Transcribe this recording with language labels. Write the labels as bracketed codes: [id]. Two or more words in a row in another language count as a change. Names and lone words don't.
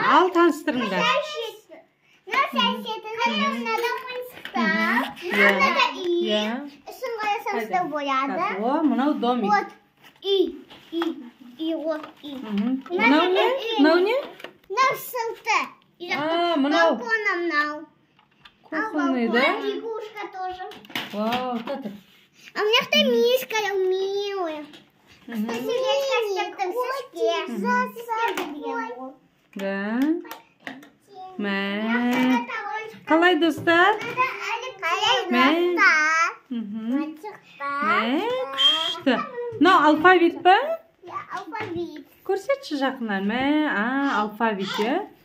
[kk] Ал таныстырыңдар. Мынау домик. Мынау не? Мынау сылты. Мынау [ru] кухонный, да? Игрушка тоже. Вау, как это? А у меня что мишка милая. Сердечко [kk] Да. Қалай достар? Күшті. Мынау алфавит па? Алфавит. Көрсетші жақынан. Алфавит, е?